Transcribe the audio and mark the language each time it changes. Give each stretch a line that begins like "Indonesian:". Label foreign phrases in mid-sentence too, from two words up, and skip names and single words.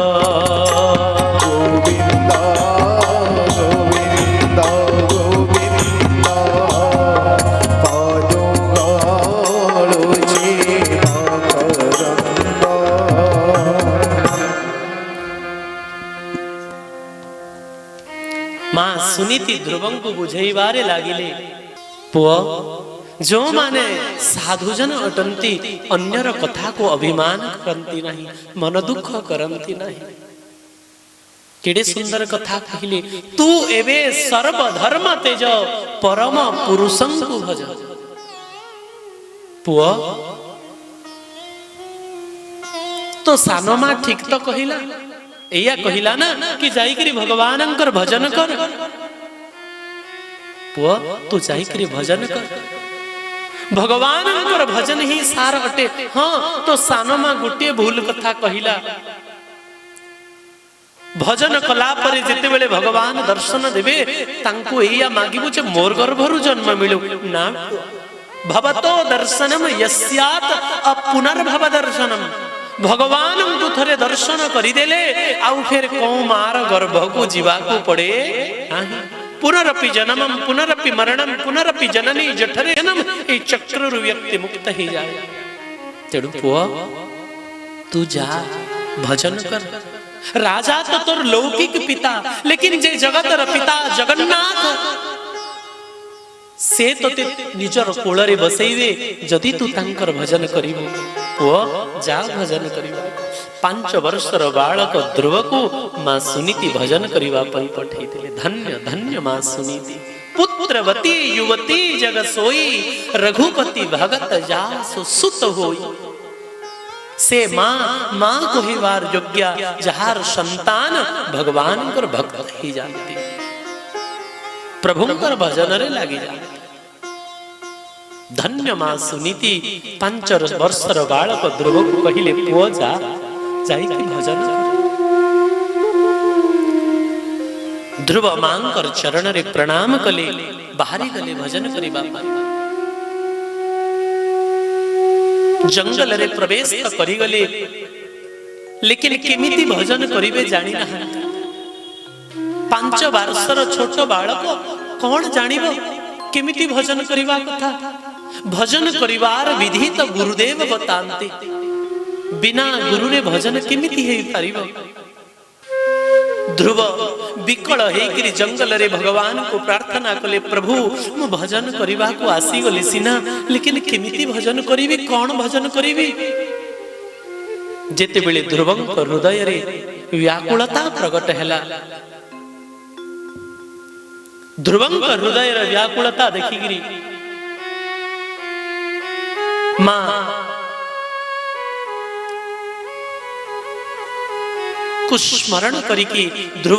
Odia: ଗୋବିନ୍ଦ ଗୋବିନ୍ଦ ଗୋବିନ୍ଦ ପଦୁଗଲୁଚି ମକରନ୍ଦ। ମା ସୁନୀତି ଧ୍ରୁବଂ କୁ ବୁଝାଇବାରେ ଲାଗିଲେ, ପୁଅ ଯୋ ମାନେ ସାଧୁଜନ ଅଟନ୍ତି ଅନ୍ୟର କଥା କୁ ଅଭିମାନ କରନ୍ତି ନାହିଁ, ମନ ଦୁଃଖ କରନ୍ତି ନାହିଁ। କେଡ଼େ ସୁନ୍ଦର କଥା କହିଲେ, ତୁ ଏବେ ସର୍ବ ଧର୍ମ ତେଜ ପରମ ପୁରୁଷଂ କୁ ଭଜ। ପୁଅ ତୋ ସାନ ମା ଠିକ ତ କହିଲା, ଏଇଆ କହିଲା ନା କି ଯାଇକରି ଭଗବାନଙ୍କର ଭଜନ କର। ପୁଅ ତୁ ଯାଇକରି ଭଜନ କର, ଭଗବାନଙ୍କର ଭଜନ ହିଁ ସାର ଅଟେ। ହଁ ତ ସାନ ମା ଗୋଟେ ଭୁଲ କଥା କହିଲା, ଭଜନ କଲା ପରେ ଯେତେ ବେଳେ ଭଗବାନ ଦର୍ଶନ ଦେବେ ତାଙ୍କୁ ଏଇଆ ମାଗିବୁ ଯେ ମୋର ଗର୍ଭରୁ ଜନ୍ମ ମିଳୁ ନା।
Sanskrit: भवतो दर्शनम यस्यात अपुनर्भव दर्शनम।
Odia: ଭଗବାନ କୁ ଥରେ ଦର୍ଶନ କରିଦେଲେ ଆଉ ଫିର କୁ ମାର ଗର୍ଭ କୁ ଯିବା କୁ ପଡ଼େ ନାହିଁ।
Sanskrit: पुनरपि जन्मम पुनरपि मरणम पुनरपि जननी जठरे जन्म
Odia: ଏ ଚକ୍ରରୁ ବ୍ୟକ୍ତି ମୁକ୍ତ ହି ଯାଏ। ତେଡୁ ପୁଆ ତୁ ଯା ଭଜନ କର। ରାଜା ତ ତୋର ଲୌକିକ ପିତା, ଲେକିନ ଯେ ଜଗତର ପିତା ଜଗନ୍ନାଥ ସେ ତ ନିଜର କୋଳରେ ବସାଇବେ ଯଦି ତୁ ତାଙ୍କର ଭଜନ କରିବୁ। ପୁଅ ଯା ଭଜନ କରିବା। 5 ବର୍ଷର ବାଳକ ଧ୍ରୁବ କୁ ମା ସୁନୀତି ଭଜନ କରିବା ପାଇଁ ପଠାଇଥିଲେ। ଧନ୍ୟ ଧନ୍ୟ ମା ସୁନୀତି।
Awadhi: पुत्रवती युवती जग सोई, रघुपति भगत जासु सुत होई।
Odia: ସେ ମା ମା କହିବାର ଯୋଗ୍ୟ ଯାହାର ସନ୍ତାନ ଭଗବାନ କର ଭକ୍ତ ହି ଯାଆନ୍ତି, ପ୍ରଭୁଙ୍କର ଭଜନ ରେ ଲାଗି ଯାଆନ୍ତି। ଧନ୍ୟ ମା ସୁନୀତି 5 ବର୍ଷର ବାଳକ ଧ୍ରୁବ କୁ କହିଲେ, ପୁଅ ଯା ଯାଇ କି ଭଜନ କର। ଧ୍ରୁବ ମାଙ୍କର ଚରଣ ରେ ପ୍ରଣାମ କଲେ, ବାହାରି ଗଲେ ଭଜନ କରିବା। ଜଙ୍ଗଲ ରେ ପ୍ରବେଶ କରି ଗଲେ, ଲେକିନ କେମିତି ଭଜନ କରିବେ ଜାଣି ନା। 5 ବର୍ଷର ଛୋଟ ବାଳକ କଉଣ ଜାଣିବ କେମିତି ଭଜନ କରିବା କଥା ଭଜନ କରିବାର ବିଧି ତ ଗୁରୁଦେବ ବତାନ୍ତେ ବିନା ଗୁରୁ ରେ ଭଜନ କେମିତି ହୋଇ ପାରିବ ଧ୍ରୁବ ବିକଳ ହୋଇକରି ଜଙ୍ଗଲ ରେ ଭଗବାନ କୁ ପ୍ରାର୍ଥନା କଲେ ପ୍ରଭୁ ମୁଁ ଭଜନ କରିବା କୁ ଆସି ଗଲି ସିନା ଲେକିନ କେମିତି ଭଜନ କରିବି କୋଣ ଭଜନ କରିବି ଯେତେ ବେଳେ ଧ୍ରୁବଙ୍କ ହୃଦୟ ରେ ବ୍ୟାକୁଳତା ପ୍ରକଟ ହେଲା ଧ୍ରୁବଙ୍କ ହୃଦୟ ରେ ବ୍ୟାକୁଳତା ଦେଖିକରି ମା କୁ ସ୍ମରଣ କରିକି ଧ୍ରୁବ